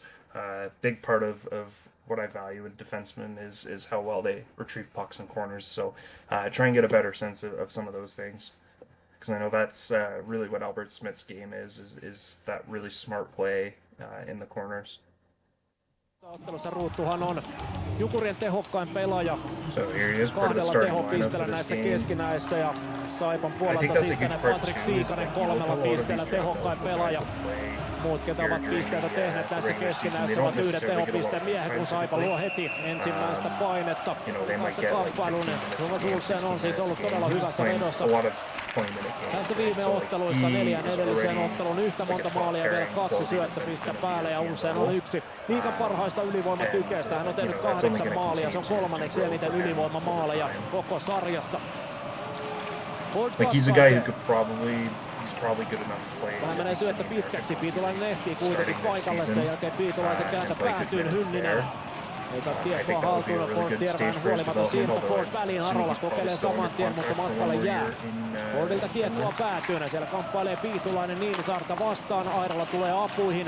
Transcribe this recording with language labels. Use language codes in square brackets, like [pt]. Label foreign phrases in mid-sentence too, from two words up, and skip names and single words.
[en] Big part of what I value in defensemen is how well they retrieve pucks in corners. So try and get a better sense of some of those things. Because I know that's really what Albert Smith's game is that really smart play in the corners. [fi] Ottelussa Ruuttuhan on Jukurien tehokkain pelaaja. [en] So here he is, part of the starting lineup for this [fi] näissä [en] game. [fi] keskinäissä ja Saipan puolelta sitten Patrik Siikanen 3 pisteellä tehokkain pelaaja. Muut, ketä ovat pisteitä tehneet näissä keskinäisissä, ovat yhden tehopisteen miehet, kun Saipa luo heti ensimmäistä painetta tässä kamppailuun. Thomas Olsen on siis ollut todella hyvässä vedossa. Tässä viime otteluissa 4 edelliseen otteluun yhtä monta maalia ja vielä 2 syöttöpistettä päälle ja Olsen on yksi liigan parhaista ylivoimatykeistä. Hän on tehnyt 8 maalia, se on 3. eniten ylivoimamaaleja koko sarjassa. [en] Like he's a guy who could probably good enough to play. [fi] Vähän menee syöttö pitkäksi, Piitulainen ehtii kuitenkin paikalle, sen jälkeen Piitulaisen kääntö päätyyn Hynninen. Ei saa kiekkoa haltuun, Ford Tierväinen huolimaton siirto, Ford väliin, Arola kokeilee saman tien, mutta matkalle jää. Fordilta kiekkoa päätyyn, siellä kamppailee Piitulainen Niinisaarta vastaan, Airola tulee apuihin.